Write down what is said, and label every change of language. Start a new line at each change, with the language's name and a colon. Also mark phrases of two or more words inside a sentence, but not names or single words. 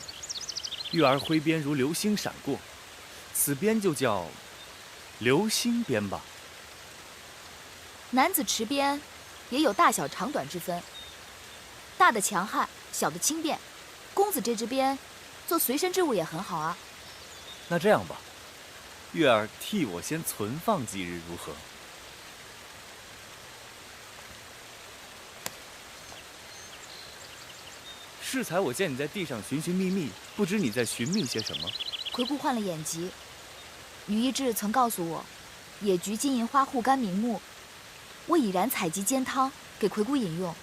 Chinese: 月兒揮鞭如流星閃過，此鞭就叫流星鞭吧。男子持鞭也有大小長短之分，大的強悍，小的輕便。公子這支鞭做隨身之物也很好啊。那這樣吧，月兒替我先存放幾日如何？適才我見你在地上尋尋覓覓，不知你在尋覓些什麼？魁姑患了眼疾，女醫治曾告訴我，野菊、金銀花護肝明目，我已然採集煎湯給魁姑飲用。